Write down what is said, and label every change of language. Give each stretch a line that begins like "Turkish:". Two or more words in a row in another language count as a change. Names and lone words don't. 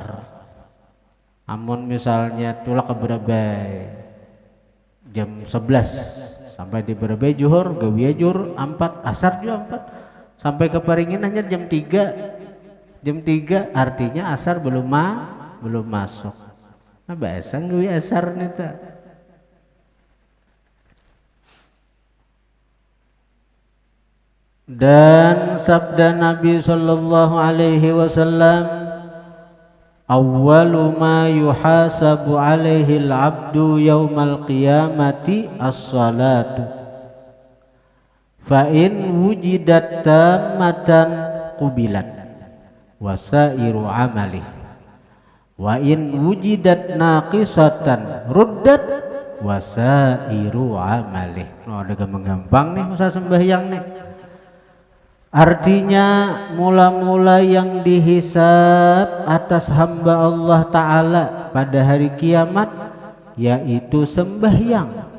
Banjar: Amun misalnya tulak ke Berabai jam 11 sampai di Berabai zuhur, gawiai zuhur 4, asar juga 4, sampai keparingin hanya jam 3 artinya asar belum masuk. Nah bahasa gawi asar nita.
Indonesian: Dan sabda Nabi
Arabic: صلى الله عليه وسلم, أول ما يحاسب عليه العبد يوم القيامة الصلاة. فإن وجدت تامة قبلت وسائر عمله. وإن وجدت ناقصة ردت وسائر عمله.
Indonesian: Ada gampang nih masa sembahyang nih. Artinya mula-mula yang dihisab atas hamba Allah Ta'ala pada hari kiamat yaitu sembahyang.